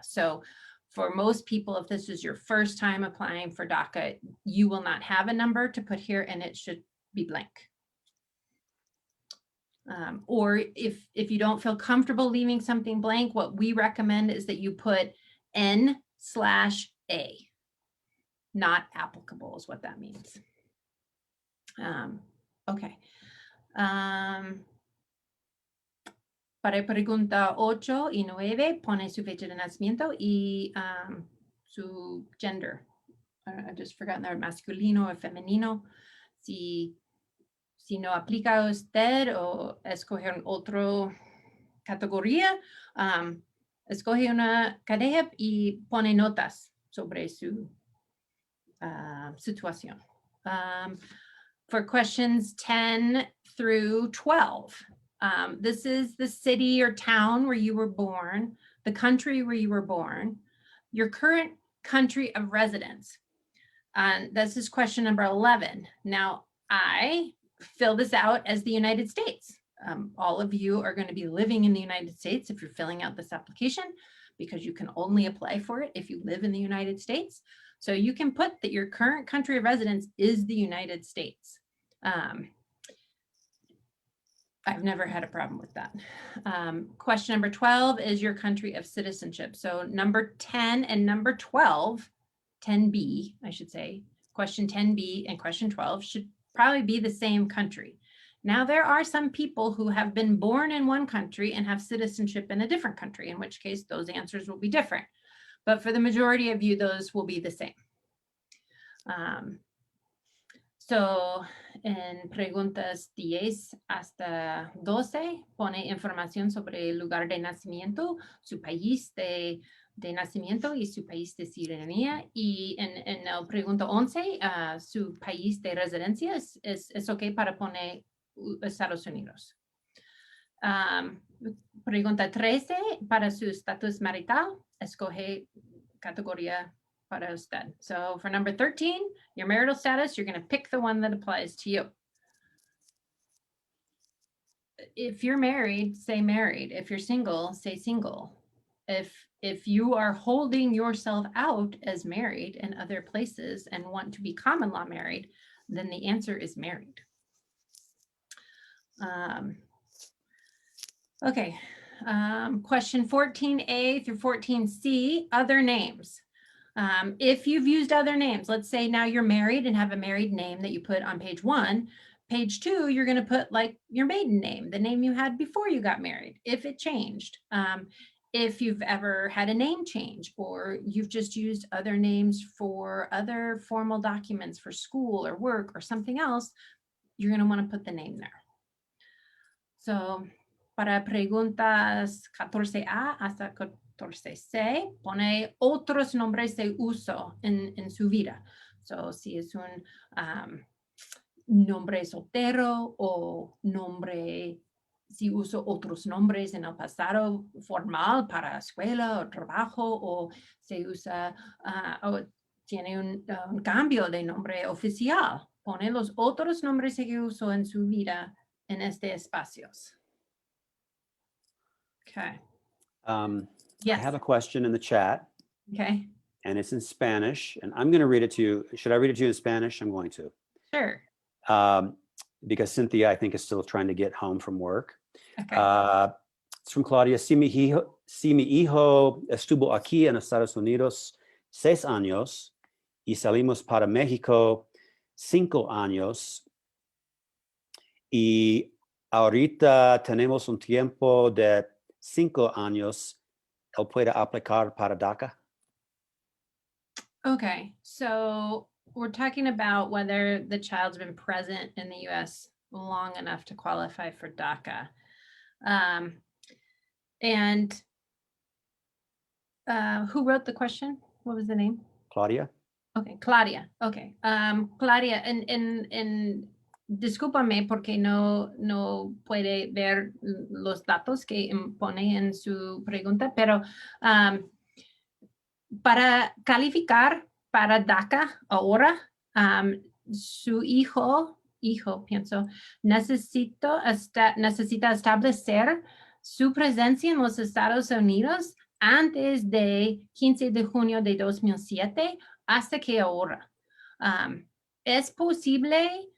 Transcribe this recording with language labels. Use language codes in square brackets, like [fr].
[en] So for most people, if this is your first time applying for DACA, you will not have a number to put here, and it should be blank. Or if you don't feel comfortable leaving something blank, what we recommend is that you put N/A. Not applicable is what that means. Okay. [es] Para pregunta 8 y 9, pone su fecha de nacimiento y su gender. [en] I just forgotten there, [es] masculino o femenino. Si no aplica a usted o escoger otra categoría, escoge una categoría y pone notas sobre su situación. [en] For questions 10 through 12, this is the city or town where you were born, the country where you were born, your current country of residence. And this is question number 11. Now, I fill this out as the United States. All of you are going to be living in the United States if you're filling out this application, because you can only apply for it if you live in the United States. So you can put that your current country of residence is the United States. I've never had a problem with that. Question number 12 is your country of citizenship. So number 10 and number 12, 10B, I should say, question 10B and question 12 should probably be the same country. Now, there are some people who have been born in one country and have citizenship in a different country, in which case those answers will be different. But for the majority of you, those will be the same. [es] So en preguntas 10 hasta 12 pone información sobre el lugar de nacimiento, su país de nacimiento y su país de ciudadanía. Y en la pregunta 11, su país de residencia es ok para poner Estados Unidos. Pregunta 13, para su estatus marital, escoge categoría para usted. [en] So for number 13, your marital status, you're going to pick the one that applies to you. If you're married, say married. If you're single, say single. If you are holding yourself out as married in other places and want to be common law married, then the answer is married. Okay, question 14A through 14C, other names. If you've used other names, let's say now you're married and have a married name that you put on page 1. Page 2, you're going to put like your maiden name, the name you had before you got married, if it changed. If you've ever had a name change, or you've just used other names for other formal documents for school or work or something else, you're going to want to put the name there. [es] So, para preguntas 14A hasta 14C, pone otros nombres de uso en su vida. So, si es un nombre soltero o nombre, si uso otros nombres en el pasado formal para escuela o trabajo, o se usa o tiene un cambio de nombre oficial, pone los otros nombres que uso en su vida en este espacios. [en] Okay. Yes. I have a question in the chat. Okay. And it's in Spanish, and I'm going to read it to you. Should I read it to you in Spanish? I'm going to. Sure. Because Cynthia, I think, is still trying to get home from work. Okay. It's from Claudia. [es] Si mi hijo estuvo aquí en Estados Unidos 6 años y salimos para México 5 años y ahorita tenemos un tiempo de 5 años, ¿él puede aplicar para DACA? [en] Okay, so we're talking about whether the child's been present in the U.S. long enough to qualify for DACA. And who wrote the question? What was the name? Claudia. Okay, Claudia. Okay. [es] Claudia, en discúlpame porque no puede ver los datos que pone en su pregunta, pero para calificar para DACA ahora, su hijo, pienso, necesita establecer su presencia en los Estados Unidos antes de 15 de junio de 2007 hasta que ahora. Es posible